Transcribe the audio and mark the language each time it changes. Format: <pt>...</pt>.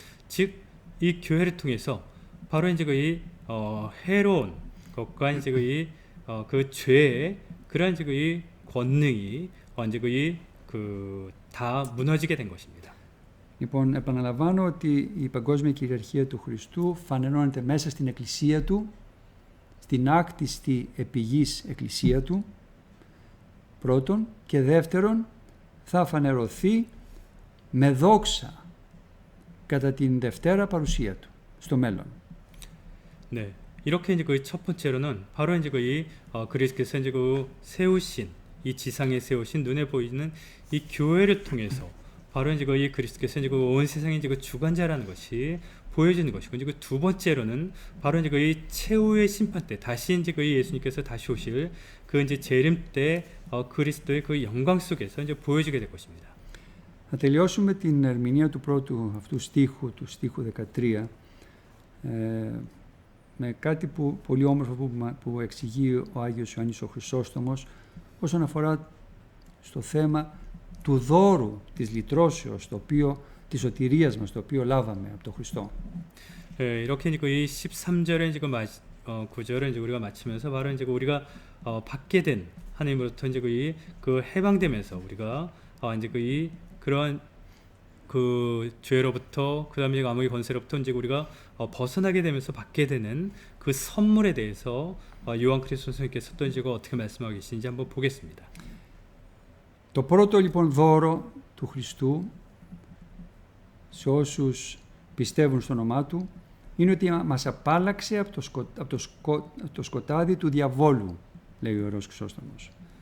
<ko>즉, 이 교회를 통해서 바로 이제 그 해로운 것과 이제 그 죄의 그러한 이제 그 권능이 이제 다 무너지게 된 것입니다.</ko> <el>Λοιπόν, επαναλαμβάνω ότι η παγκόσμια κυριαρχία του Χριστού φανερώνεται μέσα στην εκκλησία του, στην άκτιστη επιγής εκκλησία του, πρώτον, και δεύτερον, θα φανερωθεί με δόξα κατά την Δευτέρα παρουσία του, στο μέλλον.</el> <ko>네, 이렇게 이제 그 첫 번째로는 바로 이제 그리스도께서 이제 그 세우신 이 지상에 세우신 눈에 보이는 이 교회를 통해서 바로 이제 이 그리스도께서 이제 온 세상의 이제 그 주관자라는 것이 보여지는 것이고, 이제 두 번째로는 바로 이제 이 최후의 심판 때 다시 이제 예수님께서 다시 오실 그 이제 재림 때 그리스도의 그 영광 속에서 이제 보여지게 될 것입니다.</ko> <el>Θα τελειώσουμε την ερμηνεία του πρώτου αυτού στίχου, του στίχου 13, με κάτι πολύ όμορφο που εξηγεί ο Άγιος Ιωάννης ο Χρυσόστομος όσον αφορά στο θέμα του δώρου της λυτρώσεως, της σωτηρίας μας, το οποίο λάβαμε από τον Χριστό.</el> <ko>이렇게 이제 이 13절에 이제 9절을 이제 우리가 마치면서 바로 이제 우리가 받게 된 하나님으로부터 이제 그 해방되면서 우리가 이제 그런 그 죄로부터 그다음에 암흑의 권세로부터 이제 우리가 벗어나게 되면서 받게 되는 그 선물에 대해서 요한 그리스도 선생님께서 또 이제 어떻게 말씀하고 계시는지 한번 보겠습니다.</ko> <el>Το πρώτο λοιπόν δώρο του Χριστού σε όσους πιστεύουν στο όνομά Του είναι ότι μας απάλλαξε από το σκοτάδι του διαβόλου, λέει ο Ιερός Χρυσόστομος.</el>